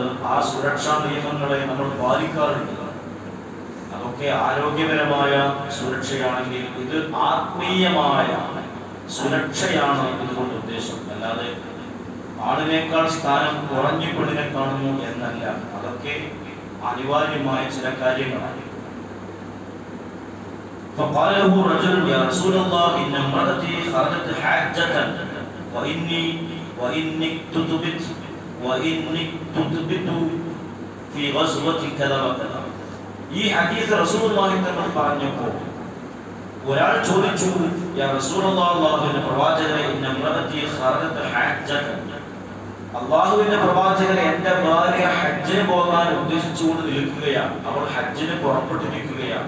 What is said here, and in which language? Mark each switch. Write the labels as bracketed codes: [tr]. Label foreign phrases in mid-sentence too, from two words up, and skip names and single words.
[ml] ആ സുരക്ഷാ നിയമങ്ങളെ നമ്മൾ പാലിക്കാറുണ്ട്. അതൊക്കെ ആരോഗ്യപരമായ സുരക്ഷയാണെങ്കിൽ ഇത് ആത്മീയമായ സുരക്ഷയാണ് ഇതുകൊണ്ട് ഉദ്ദേശം. അല്ലാതെ ആണിനേക്കാൾ സ്ഥാനം കുറഞ്ഞു പെണ്ണിനെ കാണുന്നു എന്നല്ല. അതൊക്കെ അനിവാര്യമായ ചില കാര്യങ്ങളാണ്. [ar] فقال له رجل يا رسول الله إن امرأتي خرجت حاجة وإني تثبت في غزوة كذا وكذا. [ml] ഈ ഹദീസ് റസൂലുള്ളാഹി തങ്ങൾ പറഞ്ഞപ്പോൾ ഒരാൾ ചോദിച്ചു, [ar] يا رسول الله, [ml] അല്ലാഹുവിന്റെ പ്രവാചകരെ, [ar] إن امرأتي خرجت حاجة, [ml] അല്ലാഹുവിന്റെ പ്രവാചകരെ, എൻ്റെ ഭാര്യ ഹജ്ജിന് പോകാൻ ഉദ്ദേശിച്ചുകൊണ്ട് നിൽക്കുകയാണ്. അവൾ ഹജ്ജിന് പുറപ്പെട്ടിരിക്കുകയാണ്.